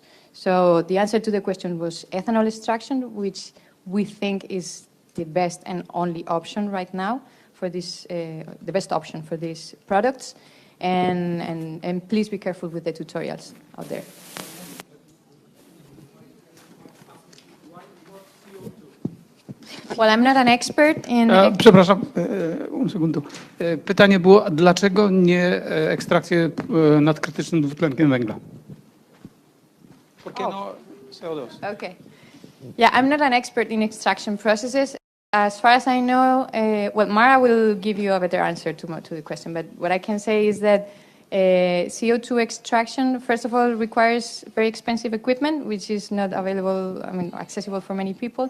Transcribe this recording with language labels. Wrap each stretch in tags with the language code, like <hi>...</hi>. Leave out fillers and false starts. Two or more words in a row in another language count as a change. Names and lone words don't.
<en>So the answer to the question was ethanol extraction, which we think is the best and only option right now for this, the best option for these products. And please be careful with the tutorials out there. Well, I'm not an expert in...</en> <pl>Przepraszam,</pl> <es>un segundo.</es> <pl>Pytanie było, dlaczego nie ekstrakcję nad krytycznym dwutlenkiem węgla?</pl> <es>Porque no CO2.</es> <en>Okay. Yeah, I'm not an expert in extraction processes. As far as I know, well, Mara will give you a better answer to the question, but what I can say is that CO2 extraction, first of all, requires very expensive equipment, which is not available, accessible for many people.</en>